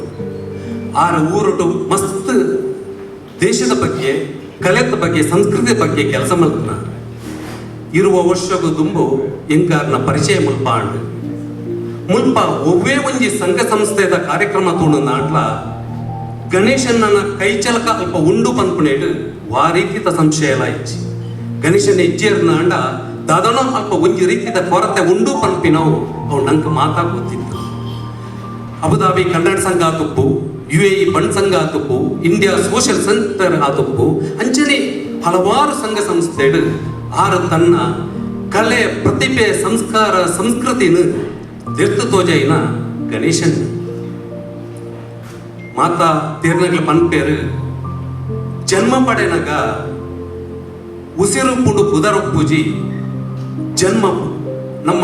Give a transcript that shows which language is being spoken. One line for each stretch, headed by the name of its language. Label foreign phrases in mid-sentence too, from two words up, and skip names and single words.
Tulu: ಆರ ಊರೊಟ್ಟು ಮಸ್ತ್ ದೇಶದ ಬಗ್ಗೆ, ಕಲೆದ ಬಗ್ಗೆ, ಸಂಸ್ಕೃತಿ ಬಗ್ಗೆ ಕೆಲಸ ಮಲ್ಪನ ಇರುವ ವರ್ಷಗೂ ದುಂಬು ಎಂಗಾರ್ನ ಪರಿಚಯ ಮುಲ್ಪ ಒವ್ವೇ ಒಂಜಿ ಸಂಘ ಸಂಸ್ಥೆದ ಕಾರ್ಯಕ್ರಮ ತೋಣ ನಾಟ್ಲ ಗಣೇಶನ ಕೈಚಲಕ ಅಲ್ಪ ಉಂಡು ಪನ್ಪುನೇಡು ವಾ ರೀತಿದ ಸಂಶಯ ಇಚ್ಚಿ ಗಣೇಶನ ಹೆಜ್ಜೆರ್ನ ಅಂಡ ದಾದನೋ ಅಲ್ಪ ಒಂಜಿ ರೀತಿದ ಕೊರತೆ ಉಂಡು ಪನ್ಪಿನವು ಅವು ನಂಗೆ ಮಾತಾಡ್ಕೊತಿತ್ತು. ಅಬುದಾಬಿ ಕನ್ನಡ ಸಂಘ ಆತುಪ್ಪು, UAE ಬಣ್ ಸಂಘ ಆತುಪ್ಪು, ಇಂಡಿಯಾ ಸೋಷಿಯಲ್ ಸೆಂಟರ್ ಆತುಪ್ಪು, ಅಂಚನೆ ಹಲವಾರು ಸಂಘ ಸಂಸ್ಥೆಗಳು ಆರು ತನ್ನ ಕಲೆ, ಪ್ರತಿಭೆ, ಸಂಸ್ಕಾರ, ಸಂಸ್ಕೃತಿನ ತೆರ್ತು ತೋಜೈನ ಗಣೇಶನ್ ಮಾತಾ ತೀರ್ನಗಳ ಪನ್ಪೇರು ಜನ್ಮ ಪಡೆನಗ ಉಸಿರು ಪುಂಡು ಪುದರೊಪ್ಪುಜಿ ಜನ್ಮ ನಮ್ಮ